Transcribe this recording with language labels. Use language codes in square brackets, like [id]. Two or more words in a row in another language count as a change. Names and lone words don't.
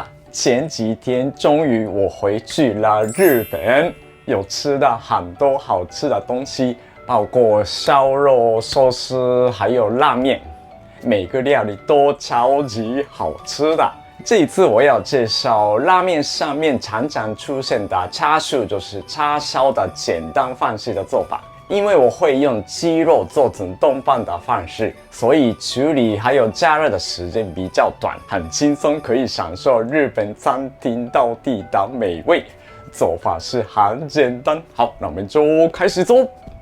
[zh] 前几天终于我回去了日本，有吃到很多好吃的东西，包括烧肉、寿司，还有拉面，每个料理都超级好吃的。这一次我要介绍拉面上面常常出现的チャーシュー，就是叉烧的简单方式的做法。因为我会用鸡肉做成炖饭的方式，所以处理还有加热的时间比较短，很轻松可以享受日本餐厅地道的美味。做法是很简单，好，那我们就开始做。